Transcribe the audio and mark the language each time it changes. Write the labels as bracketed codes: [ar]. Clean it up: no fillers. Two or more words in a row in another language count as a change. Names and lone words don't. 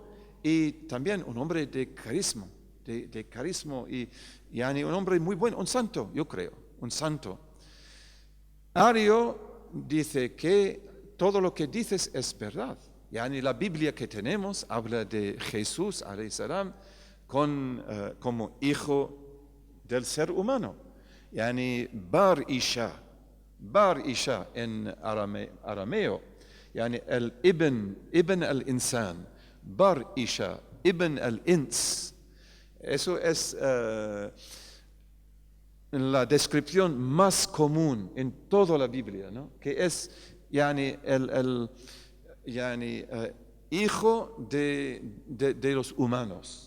[es] Y también un hombre de carisma, y un hombre muy bueno, un santo, yo creo, un santo. Ario dice que todo lo que dices es verdad. La Biblia que tenemos habla de Jesús, [ar] عليه السلام, [es] como hijo del ser humano. [arc] בר אישא [es] en arameo, el [ar] ابن الإنسان, [arc] בר אישא, [ar] ابن الإنس. [es] Eso es la descripción más común en toda la Biblia, ¿no? Que es hijo de los humanos.